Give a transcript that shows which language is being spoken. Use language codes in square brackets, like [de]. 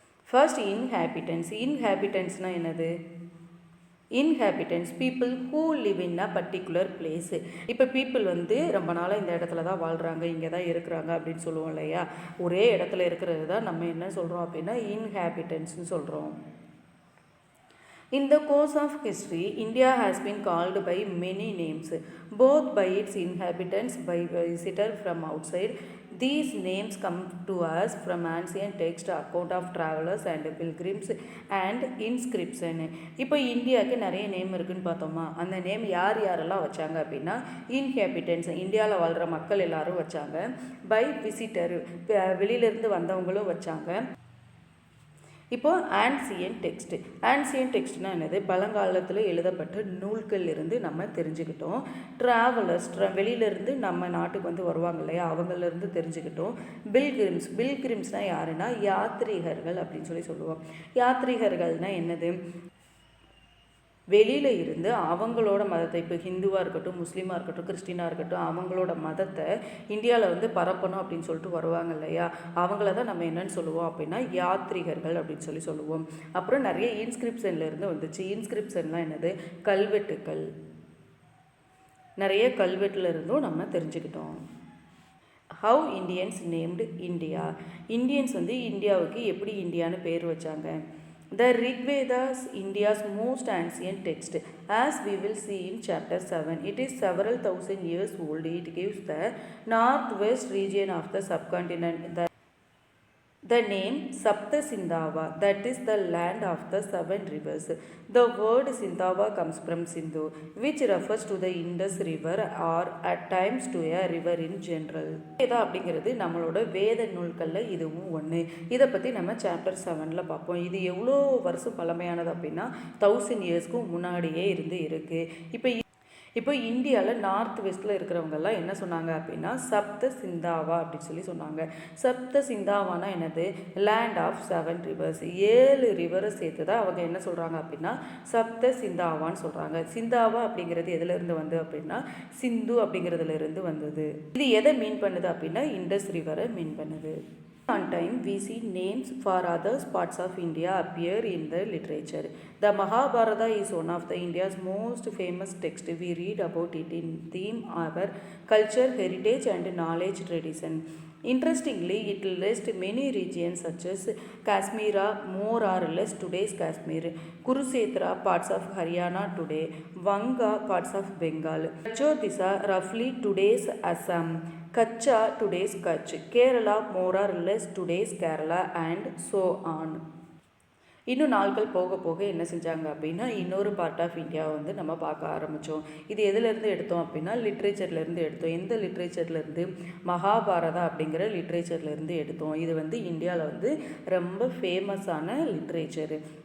[ta] First இன்ஹேபிட்டன்ஸ்னால் என்னது? [en] Inhabitants people who live in a particular place. [ta] இப்போ people ரொம்ப நாளாக இந்த இடத்துல தான் வாழ்கிறாங்க, இங்கே தான் இருக்கிறாங்க அப்படின்னு சொல்லுவோம் இல்லையா? ஒரே இடத்துல இருக்கிறது தான் நம்ம என்ன சொல்கிறோம் அப்படின்னா இன்ஹேபிட்டன்ஸ்னு சொல்கிறோம். [en] In the course of history, India has been called by many names, both by its inhabitants, by visitors from outside. These names come to us from ancient text, account of travelers and pilgrims and inscription. [ta] இப்போ இந்தியாவுக்கு நிறைய name இருக்குதுன்னு பார்த்தோமா? அந்த name யாரெல்லாம் வச்சாங்க அப்படின்னா இன்ஹேபிட்டன்ஸ், இந்தியாவில் வாழ்கிற மக்கள் எல்லாரும் வச்சாங்க. பை விசிட்டர், வெளியிலேருந்து வந்தவங்களும் வச்சாங்க. இப்போது ஆன்சியன் டெக்ஸ்ட்னால் என்னது? பழங்காலத்தில் எழுதப்பட்ட நூல்கள் இருந்து நம்ம தெரிஞ்சுக்கிட்டோம். ட்ராவலர்ஸ், வெளியிலேருந்து நம்ம நாட்டுக்கு வருவாங்க இல்லையா, அவங்களிருந்து தெரிஞ்சுக்கிட்டோம். பில்கிரிம்ஸ்னால் யாருன்னா யாத்ரீகர்கள் அப்படின்னு சொல்லுவோம். யாத்ரீகர்கள்னால் என்னது? வெளியில் இருந்து அவங்களோட மதத்தை, இப்போ ஹிந்துவாக இருக்கட்டும், முஸ்லீமாக இருக்கட்டும், கிறிஸ்டினாக இருக்கட்டும், அவங்களோட மதத்தை இந்தியாவில் பரப்பணும் அப்படின்னு சொல்லிட்டு வருவாங்க இல்லையா, அவங்கள தான் நம்ம என்னன்னு சொல்லுவோம் அப்படின்னா யாத்ரீகர்கள் அப்படின்னு சொல்லுவோம். அப்புறம் நிறைய இன்ஸ்கிரிப்ஷனில் இருந்து வந்துச்சு. இன்ஸ்கிரிப்ஷன்லாம் என்னது? கல்வெட்டுக்கள். நிறைய கல்வெட்டில் இருந்தும் நம்ம தெரிஞ்சுக்கிட்டோம். [en] how Indians named India, [ta] Indians வந்து இந்தியாவுக்கு எப்படி இந்தியான்னு பேர் வச்சாங்க. [en] The Rig Veda is India's most ancient text, as we will see in chapter 7. It is several thousand years old. It gives the northwest region of the subcontinent the name Sapta Sindhava, that is the land of the seven rivers. The word Sindhava comes from Sindhu, which refers to the Indus river or at times to a river in general. [ta] Veda அப்படிங்கிறது நம்மளோட வேத நூல்களில் இதுவும் ஒன்று. இதை பற்றி நம்ம chapter 7ல் பார்ப்போம். இது எவ்வளோ வருஷம் பழமையானது அப்படின்னா 1000 இயர்ஸ்க்கும் முன்னாடியே இருக்குது. இப்போ இந்தியாவில் நார்த் வெஸ்ட்டில் இருக்கிறவங்கெல்லாம் என்ன சொன்னாங்க அப்படின்னா சப்த சிந்தாவா அப்படின்னு சொன்னாங்க. சப்த சிந்தாவானா என்னது, [en] land of 7 rivers, [ta] 7 ரிவரை சேர்த்து தான் அவங்க என்ன சொல்கிறாங்க அப்படின்னா சப்த சிந்தாவான்னு சொல்கிறாங்க. சிந்தாவா அப்படிங்கிறது எதுலேருந்து வந்து அப்படின்னா சிந்து அப்படிங்கிறதுலேருந்து வந்தது. இது எதை மீன் பண்ணுது அப்படின்னா இண்டஸ் ரிவரை மீன் பண்ணுது. [en] On time, we see names for other parts of India appear in the literature. The Mahabharata is one of the India's most famous texts. We read about it in theme our culture, heritage, and knowledge tradition. Interestingly, it lists many regions such as Kashmir, more or less today's Kashmir, Kurukshetra, parts of Haryana today, Vanga, parts of Bengal, Ajodhya, roughly today's Assam, Kachcha, today's Kutch, Kerala, more or less today's Kerala, and so on. [ta] இன்னும் நாட்கள் போக போக என்ன செஞ்சாங்க அப்படின்னா இன்னொரு part of இந்தியாவை வந்து நம்ம பார்க்க ஆரம்பித்தோம். இது எதுலேருந்து எடுத்தோம் அப்படின்னா லிட்ரேச்சர்லேருந்து எடுத்தோம். எந்த லிட்ரேச்சர்லேருந்து, மகாபாரதா அப்படிங்கிற லிட்ரேச்சர்லேருந்து எடுத்தோம். இது வந்து இந்தியாவில் வந்து ரொம்ப ஃபேமஸான லிட்ரேச்சரு.